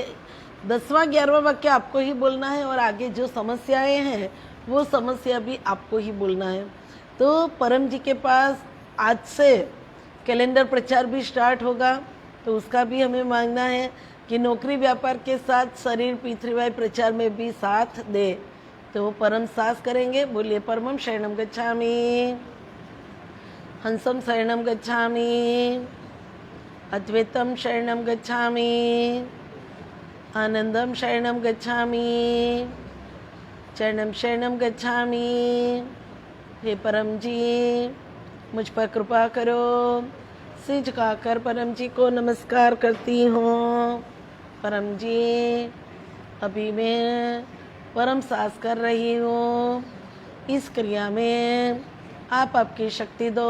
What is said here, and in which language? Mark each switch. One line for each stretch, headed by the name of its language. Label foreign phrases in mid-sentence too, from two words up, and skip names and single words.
Hindi: 10वां 11वां वाक्य आपको ही बोलना है और आगे जो समस्याएं हैं वो समस्या भी आपको ही बोलना है। तो परम जी के पास आज से कैलेंडर प्रचार भी स्टार्ट होगा, तो उसका भी हमें मांगना है कि नौकरी व्यापार के साथ शरीर P3Y प्रचार में भी साथ दे। तो वो परम सांस करेंगे। बोलिए,
Sanskrit: परमं शरणं गच्छामि, हंसं शरणं गच्छामि, अद्वैतं शरणं गच्छामि, आनंदं शरणं गच्छामि, चरणं शरणं गच्छामि।
Hindi: हे परम जी, मुझ पर कृपा करो, सिर झुकाकर परम जी को नमस्कार करती हूँ। परम जी, अभी मैं परम सांस कर रही हूँ। इस क्रिया में आप आपकी शक्ति दो।